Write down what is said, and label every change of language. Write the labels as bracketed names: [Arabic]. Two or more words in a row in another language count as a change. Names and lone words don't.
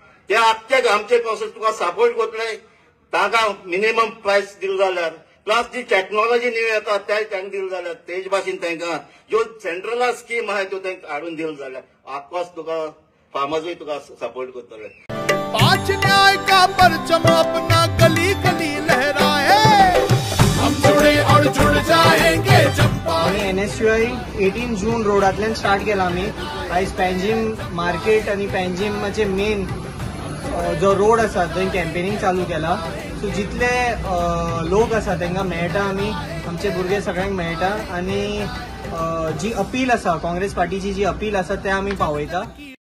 [Konkani] ते आख्खे आमचे कॉन्सेप्ट तुका सपोर्ट करतले तांकां मिनिमम प्रायस दिले जाल्यार प्लस जी टेक्नॉलॉजी न्यू येता ते तांकां दिले जाल्यार तेज भाशेन तांकां ज्यो [English] central scheme [Konkani] आहाय त्यो तांकां हाडून दिले जाल्यार ऑफकोर्स तुका फार्मर्सूय तुका सपोर्ट करतले. [Hindi] 5 न्याय का परचम अपना गली गली लहराए, हम जुड़े और जुड़ जाएंगे चंपा. [Konkani] NSUI 18 जून रोडांतल्यान स्टार्ट केला आमी. आयज पॅन्जीम मार्केट आनी पॅन्जीमाचे मेन जो रोड आसा थंय कॅम्पेनिंग चालू केला. सो जितले लोक आसा तांकां मेळटा आमी, आमचे भुरगे सगळ्यांक मेळटा आनी जी अपील आसा काँग्रेस पार्टीची जी अपील आसा ते आमी पावयता.